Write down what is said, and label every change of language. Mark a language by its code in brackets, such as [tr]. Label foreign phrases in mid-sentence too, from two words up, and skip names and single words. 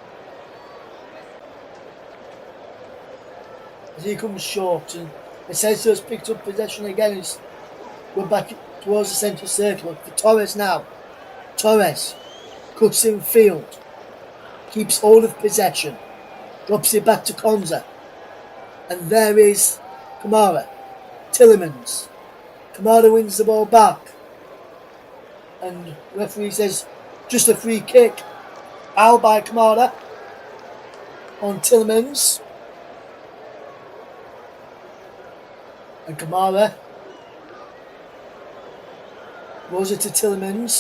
[en] As he comes short, and Asensio's picked up possession again. He's going back towards the centre circle. For Torres now. Torres cuts in field. Keeps hold of possession. Drops it back to Konza. And there is Kamara. Tillemans. Kamara wins the ball back. And the referee says just a free kick. Foul by Kamara on Tillemans. And Kamara rolls it to Tillemans.